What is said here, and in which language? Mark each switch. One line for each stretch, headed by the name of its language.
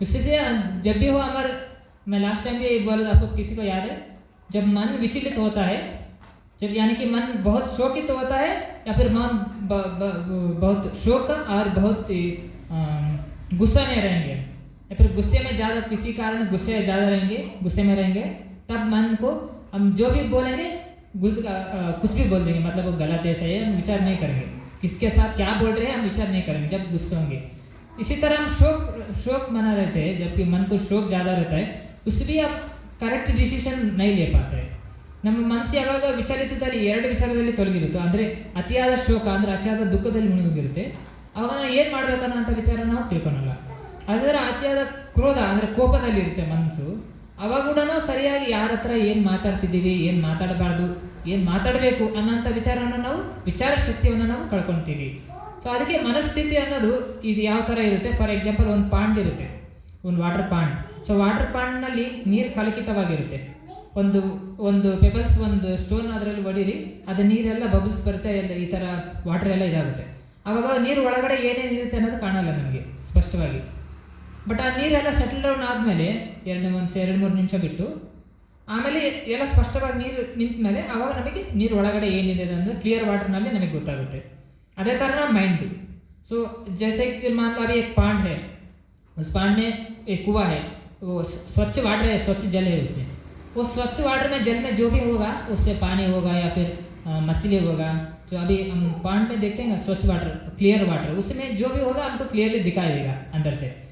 Hindi: इसलिए जब भी हो मैं लास्ट टाइम भी बोला था आपको, किसी को याद है, जब मन विचलित होता है, जब यानी कि मन बहुत शोकित होता है या फिर मन बहुत शोक और बहुत गुस्सा में रहेंगे, या फिर गुस्से में ज़्यादा, किसी कारण गुस्से में रहेंगे, तब मन को हम जो भी बोलेंगे कुछ भी बोल देंगे, मतलब वो गलत है सही है, हम विचार नहीं करेंगे, किसके साथ क्या बोल रहे हैं हम विचार नहीं करेंगे जब गुस्से होंगे। इसी तरह हम शोक मना रहते हैं, जबकि मन को शोक ज़्यादा रहता है, उसमें आप करेक्ट डिसीजन नहीं ले पाते।
Kannada: ನಮ್ಮ ಮನಸ್ಸು ಯಾವಾಗ ವಿಚಲಿತದಲ್ಲಿ ಎರಡು ವಿಚಾರದಲ್ಲಿ ತೊಲಗಿರುತ್ತೆ, ಅಂದರೆ ಅತಿಯಾದ ಶೋಕ ಅಂದರೆ ಅತಿಯಾದ ದುಃಖದಲ್ಲಿ ಮುಳುಗಿರುತ್ತೆ, ಆವಾಗ ನಾವು ಏನು ಮಾಡಬೇಕನ್ನೋಂಥ ವಿಚಾರ ನಾವು ತಿಳ್ಕೊಳಲ್ಲ. ಅದರ ಅತಿಯಾದ ಕ್ರೋಧ ಅಂದರೆ ಕೋಪದಲ್ಲಿ ಇರುತ್ತೆ ಮನಸ್ಸು, ಅವಾಗ ಕೂಡ ನಾವು ಸರಿಯಾಗಿ ಯಾರ ಹತ್ರ ಏನು ಮಾತಾಡ್ತಿದ್ದೀವಿ, ಏನು ಮಾತಾಡಬಾರ್ದು, ಏನು ಮಾತಾಡಬೇಕು ಅನ್ನೋಂಥ ವಿಚಾರ ಶಕ್ತಿಯನ್ನು ನಾವು ಕಳ್ಕೊಳ್ತೀವಿ. ಸೊ ಅದಕ್ಕೆ ಮನಸ್ಥಿತಿ ಅನ್ನೋದು ಇದು ಯಾವ ಥರ ಇರುತ್ತೆ,
English: for example
Kannada: ಒಂದು ಪಾಂಡ್ ಇರುತ್ತೆ, ಒಂದು ವಾಟರ್ ಪಾಂಡ್. ಸೊ ವಾಟರ್ ಪಾಂಡ್ನಲ್ಲಿ ನೀರು ಕಲುಷಿತವಾಗಿರುತ್ತೆ, ಒಂದು ಪೆಬಲ್ಸ್, ಒಂದು ಸ್ಟೋನ್ ಅದರಲ್ಲಿ ಹೊಡೀರಿ, ಅದು ನೀರೆಲ್ಲ ಬಬಲ್ಸ್ ಬರುತ್ತೆ, ಎಲ್ಲ ಈ ಥರ ವಾಟರ್ ಎಲ್ಲ ಇದಾಗುತ್ತೆ. ಆವಾಗ ನೀರು ಒಳಗಡೆ ಏನೇನು ಇರುತ್ತೆ ಅನ್ನೋದು ಕಾಣಲ್ಲ ನಮಗೆ ಸ್ಪಷ್ಟವಾಗಿ. ಬಟ್ ಆ ನೀರೆಲ್ಲ ಸೆಟಲ್ ಡೌನ್ ಆದಮೇಲೆ 2-3 ನಿಮಿಷ ಬಿಟ್ಟು ಆಮೇಲೆ ಎಲ್ಲ ಸ್ಪಷ್ಟವಾಗಿ ನೀರು ನಿಂತ ಮೇಲೆ ಆವಾಗ ನಮಗೆ ನೀರು ಒಳಗಡೆ ಏನಿದೆ ಅನ್ನೋದು ಕ್ಲಿಯರ್ ವಾಟರ್ನಲ್ಲಿ ನಮಗೆ ಗೊತ್ತಾಗುತ್ತೆ. ಅದೇ ಥರ ಮೈಂಡ್.
Hindi: ಸೊ जैसे कि मान लो अभी एक पांड है, उस पांड में एक कुआं है, वो स्वच्छ वाटर है, स्वच्छ जल है उसमें, वो स्वच्छ वाटर में जल में जो भी होगा उसमें पानी होगा या फिर मछली होगा, जो अभी हम पांड में देखते हैं स्वच्छ वाटर, क्लियर वाटर, उसमें जो भी होगा हमको क्लियरली दिखाई देगा अंदर से।